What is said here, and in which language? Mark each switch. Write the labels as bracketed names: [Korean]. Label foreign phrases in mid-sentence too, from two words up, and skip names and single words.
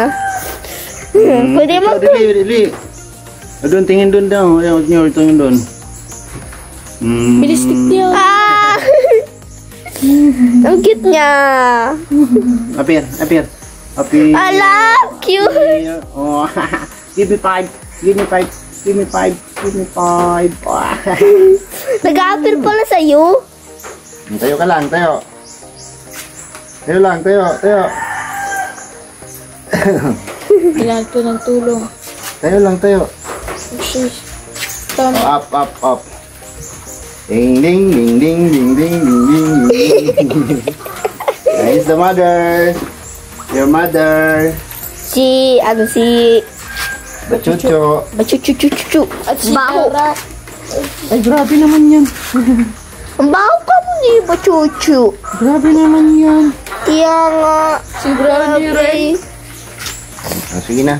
[Filipino] Pwede mo. Dili, dili. Doon, tingin doon daw. Ayaw nyo, tingin doon. Bilistik niya. Ah! Ang cute niya. Apir, apir. Apir. Ala, cute. [English] Oh. Give me 5. Give me 5. Give me 5. Give me 5. [Filipino] Nag-a-appear pala sa'yo. Tayo ka lang, tayo. Tayo lang, tayo, tayo. Kailangan ko ng tulong. Tayo lang, tayo. Sus. Tama. [English] Up, up, up. Ding, ding, ding, ding, ding, ding, ding, ding. Nice the mother. Your mother. [Filipino] Si Bachucho. Bachuchuchuchu. At baho. Ay, grabe naman yan. Ang baho ka mo ni Bachuchu. Grabe naman yan. Kaya nga. Sobrang rin. Ah, sige na.